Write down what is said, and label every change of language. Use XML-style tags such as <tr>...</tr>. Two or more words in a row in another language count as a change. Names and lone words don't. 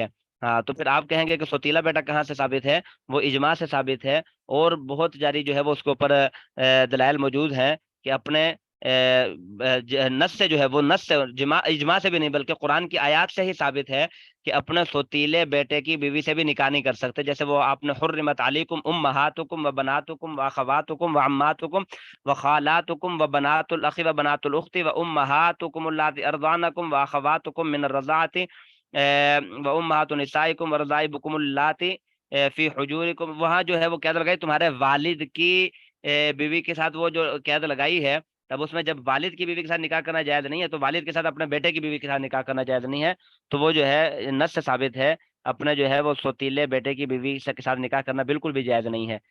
<ur>ہاں تو پھر آپ کہیں گے کہ ستیلا بیٹا کہاں سے ثابت ہے؟ وہ اجماع سے ثابت ہے، اور بہت جاری جو ہے وہ اس کے اوپر دلائل موجود ہیں کہ اپنے نص سے جو ہے وہ نص سے اجماع سے بھی نہیں بلکہ قرآن کی آیات سے ہی ثابت ہے کہ اپنے سوتیلے بیٹے کی بیوی سے بھی نکاح نہیں کر سکتے، جیسے وہ آپ نے</ur> <ar>حرمت علیکم امہاتکم و بناتکم و اخواتکم و عماتکم و خالاتکم و بنات الاخ و بنات الاخت و امہاتکم اللاتی ارضعنکم و اخواتکم من الرضاعت و امہات نسائکم و رضائبکم اللاتی فی حجورکم،</ar> <ur>وہاں جو ہے وہ قید لگائی تمہارے والد کی بیوی کے ساتھ، وہ جو قید لگائی ہے تب اس میں جب والد کی بیوی کے ساتھ نکاح کرنا جائز نہیں ہے تو والد کے ساتھ اپنے بیٹے کی بیوی کے ساتھ نکاح کرنا جائز نہیں ہے، تو وہ جو ہے نص سے ثابت ہے اپنے جو ہے وہ سوتیلے بیٹے کی بیوی کے ساتھ نکاح کرنا بالکل بھی جائز نہیں ہے۔</ur>